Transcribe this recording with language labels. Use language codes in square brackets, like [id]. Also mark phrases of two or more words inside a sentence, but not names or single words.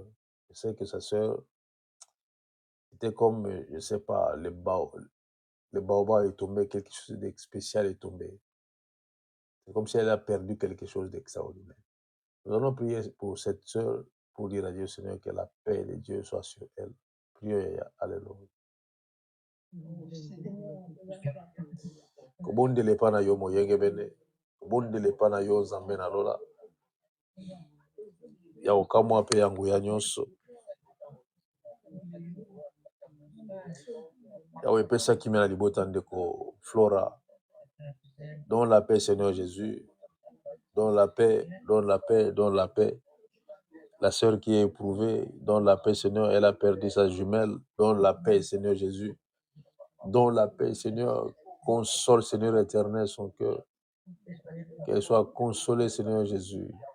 [fr] Je sais que sa sœur était comme, je ne sais pas, le baobab est tombé, quelque chose de spécial est tombé. C'est comme si elle a perdu quelque chose d'extraordinaire. Nous allons prier pour cette sœur, pour dire à Dieu, Seigneur, que la paix de Dieu soit sur elle. Priez, alléluia. [ln] Kobondele pa na yo moyenge bene. Kobondele pa na yo nzambe na lola. Ya okamwa pe yangu ya nyonso. Ya wepesa kimia na libota ndeko Flora. [fr] Donne la paix, Seigneur Jésus. Donne la paix, donne la paix, donne la paix. La sœur qui est éprouvée, donne la paix, Seigneur. Elle a perdu sa jumelle. Donne la paix, Seigneur Jésus. Donne la paix, Seigneur. Console, Seigneur éternel, son cœur. Qu'elle soit consolée, Seigneur Jésus.